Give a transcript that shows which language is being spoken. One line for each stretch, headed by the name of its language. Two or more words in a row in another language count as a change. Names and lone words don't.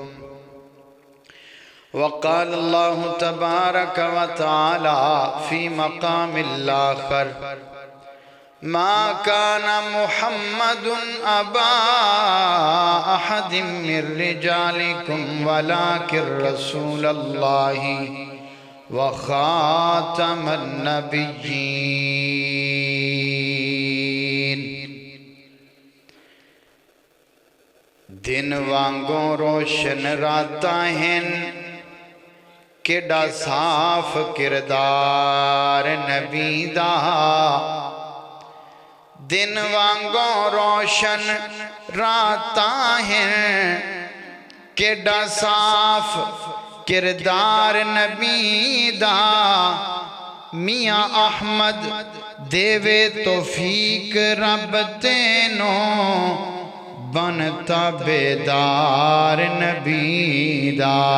Arabic: وقال الله تبارك وتعالى في مقام الآخر ما كان محمد أبا أحد من رجالكم ولكن رسول الله وخاتم النبيين
Punjabi: دن وانگوں روشن راتاں ہیں کیڑا صاف کردار نبی دا دن وانگوں روشن راتاں ہیں کیڑا صاف کردار نبی دا میاں احمد دیوے توفیق رب تینوں بنتا بیدار نبی دا